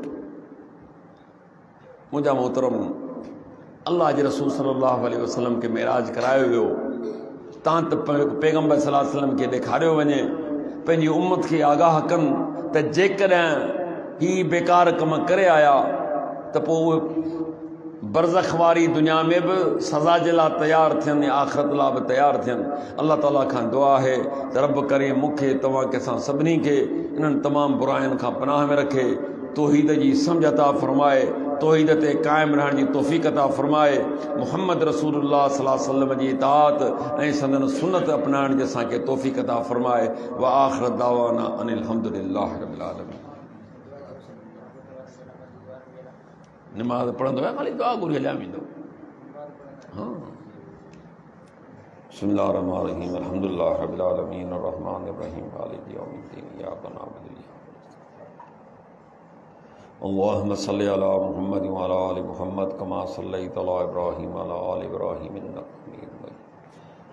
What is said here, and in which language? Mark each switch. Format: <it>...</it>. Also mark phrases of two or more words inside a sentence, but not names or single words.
<sd>मुंहिंजा मोहतरम अल्लाह जे रसूल</sd> <ar>صلى الله عليه وسلم</ar> <sd>खे मेराज करायो वियो तां त पैगंबर</sd> <ar>صلى الله عليه وسلم</ar> <sd>खे ॾेखारियो वञे पंहिंजी उम्मत खे आगाह कनि त जेकॾहिं ही बेकार कम करे आया त पोइ उहे बरज़ख वारी दुनिया में भी सज़ा जे लाइ तैयार थियनि या आख़िरत लाइ भी तैयार थियनि। अल्लाह ताला खां दुआ है त रब करे मूंखे तव्हां के असां सभिनी खे इन्हनि तमामु बुराइनि खां पनाह में रखे तौहीद जी सम्झ अता फरमाए तौहीद ते क़ाइम रहण जी तौफ़ीक़ अता फरमाए मुहम्मद रसूलुल्लाह</sd> <ar>صلى الله عليه وسلم</ar> <sd>जी इताअत ऐं संदन सुन्नत अपनाइण जी असांखे तौफ़ीक़ अता फरमाए।</sd> <ar>وآخر دعوانا أن الحمد لله رب العالمين.</ar> <sd>नमाज पढ़ंदो आहे ख़ाली दुआ घुरी हलिया वेंदो।</sd> <ar>हाँ بسم الله الرحمن الرحيم الحمد لله رب العالمين الرحمن الرحيم مالك يوم الدين إياك نعبد وإياك اللهم صل على محمد وعلى آل محمد كما صليت على إبراهيم وعلى آل إبراهيم إنك حميد مجيد.</ar>